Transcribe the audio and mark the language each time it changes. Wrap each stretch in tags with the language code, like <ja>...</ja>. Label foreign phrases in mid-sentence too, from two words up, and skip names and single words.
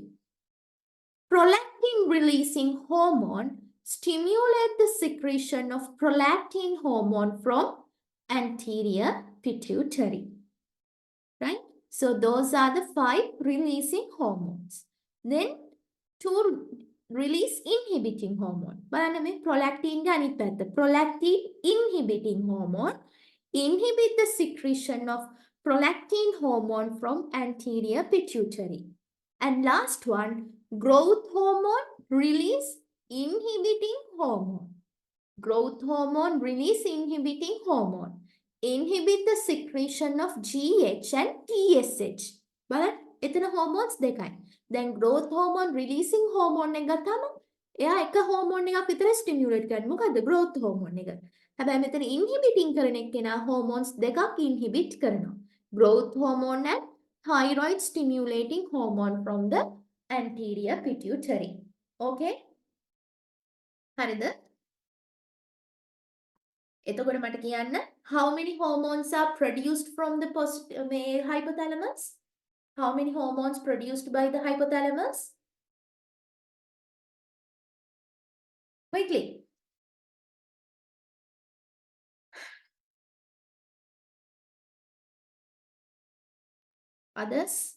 <en>Prolactin releasing hormone, stimulate the secretion of prolactin hormone from anterior pituitary. Right? So those are the 5 releasing hormones. Then 2 release inhibiting hormone.</en> <si>බලන්න මේ prolactin ගේ අනිත් පැත්ත.</si> <en>Prolactin inhibiting hormone inhibit the secretion of prolactin hormone from anterior pituitary. And last one, growth hormone release inhibiting hormone. Growth hormone release inhibiting hormone inhibit the secretion of GH and TSH.</en> <si>බලන්න එතන hormones දෙකයි. දැන්</si> <en>growth hormone releasing hormone</en> <si>එක ගත්තාම එයා එක hormone එකක් විතර stimulate කරන්නේ. මොකද්ද?</si> <en>growth hormone</en> <si>එක. හැබැයි මෙතන inhibiting කරන එක්කෙනා hormones දෙකක් inhibit කරනවා.</si> <en>growth hormone and thyroid stimulating hormone from the anterior pituitary. Okay?</en> <si>හරිද? එතකොට මට කියන්න</si> <en>how many hormones are produced from the hypothalamus? How many hormones produced by the hypothalamus? Quickly. Others?</en>